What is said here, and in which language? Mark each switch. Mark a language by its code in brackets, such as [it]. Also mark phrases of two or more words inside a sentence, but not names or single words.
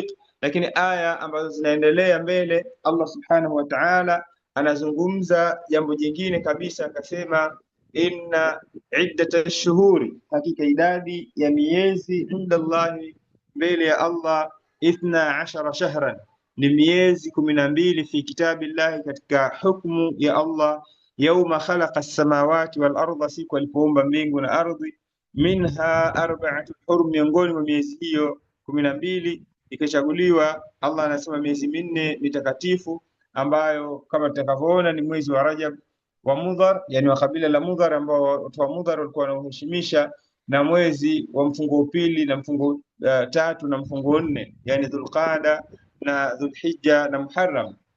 [sw] Lakini aya ambazo zinaendelea mbele, Allah [ar] سبحانه وتعالى [sw] anazungumza jambo jingine kabisa, akasema [ar] إن عدة الشهور, [sw] hakika idadi ya miezi [ar] عند الله, [sw] mbele ya Allah, 12 shahran, ni miezi 12, [ar] في كتاب الله, [sw] katika hukumu ya Allah, [ar] يوم خلق السماوات والأرض, [sw] siku alipoumba mbingu na ardhi, [ar] منها أربعة حرم, [sw] miongoni mwa miezi hiyo 12 ikachaguliwa. Allah anasema miezi minne mitakatifu ambayo kama tutakavyoona ni mwezi wa Rajab, wa Mudhar, yani wa kabila la Mudhar, ambao watu wa Mudhar walikuwa wanauheshimisha, na mwezi wa mfungo pili na mfungo tatu na mfungo nne, yani Dhulqaada na Dhulhijja na Muharram.